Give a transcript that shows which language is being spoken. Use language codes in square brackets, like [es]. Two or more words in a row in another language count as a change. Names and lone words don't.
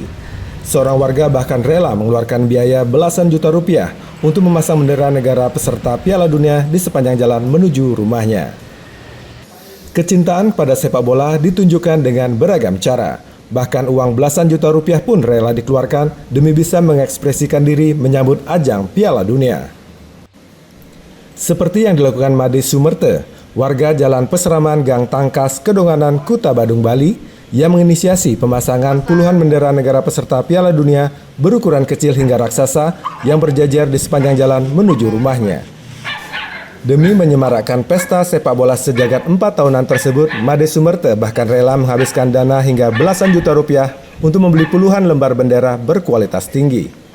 [id] Seorang warga bahkan rela mengeluarkan biaya belasan juta rupiah untuk memasang bendera negara peserta Piala Dunia di sepanjang jalan menuju rumahnya. Kecintaan pada sepak bola ditunjukkan dengan beragam cara. Bahkan uang belasan juta rupiah pun rela dikeluarkan demi bisa mengekspresikan diri menyambut ajang Piala Dunia. Seperti yang dilakukan Made Sumerte, warga Jalan Peseraman Gang Tangkas, Kedonganan, Kuta Badung, Bali, yang menginisiasi pemasangan puluhan bendera negara peserta Piala Dunia berukuran kecil hingga raksasa yang berjajar di sepanjang jalan menuju rumahnya. Demi menyemarakkan pesta sepak bola sejagat 4 tahunan tersebut, Made Sumerte bahkan rela menghabiskan dana hingga belasan juta rupiah untuk membeli puluhan lembar bendera berkualitas tinggi.